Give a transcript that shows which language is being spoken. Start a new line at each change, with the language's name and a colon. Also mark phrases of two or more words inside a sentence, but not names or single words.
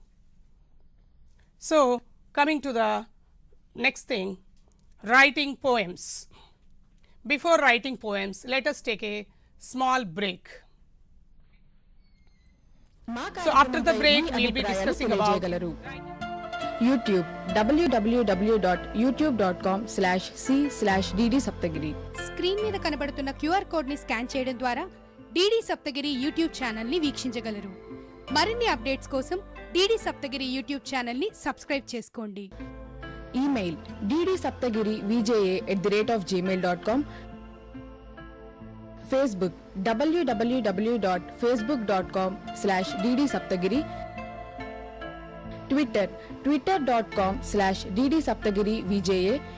English: So, coming to the next thing, writing poems. Before writing poems, let us take a small break. So, after the break, we will be discussing about YouTube www.youtube.com/c/dd Saptagiri.
Telugu: స్క్రీన్ మీద కనబడుతున్న
English: QR code
Telugu: ని స్కాన్ చేయడం ద్వారా డిడి సప్తగిరి యూట్యూబ్ ఛానల్ ని వీక్షించగలరు. మరిన్ని అప్డేట్స్ కోసం డిడి సప్తగిరి యూట్యూబ్ ఛానల్ ని సబ్స్క్రైబ్ చేసుకోండి.
English: Email ddSaptagiri@gmail.com. Facebook www.facebook.com/dd Saptagiri. Twitter twitter.com/dd Saptagiri VJA.